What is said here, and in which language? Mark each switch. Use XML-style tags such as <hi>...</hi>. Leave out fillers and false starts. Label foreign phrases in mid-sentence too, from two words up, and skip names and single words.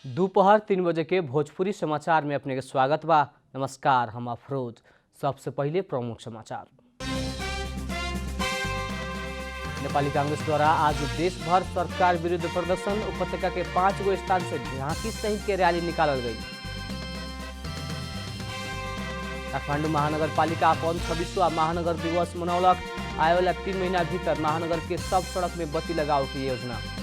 <bho>दोपहर 3 बजे के भोजपुरी समाचार में अपने के स्वागत बा। नमस्कार, हम अफरोज। सबसे पहले प्रमुख समाचार। नेपाली कांग्रेस द्वारा आज देशभर सरकार विरुद्ध प्रदर्शन। उपत्यका के 5 गो स्थान से झांकी सहित के रैली निकालल गई। काठमाडौँ महानगरपालिका अपन 26वां महानगर दिवस मनौलक। आए वाला 3 महीना भीतर महानगर के सब सड़क में बत्ती लगाओ की योजना।</bho>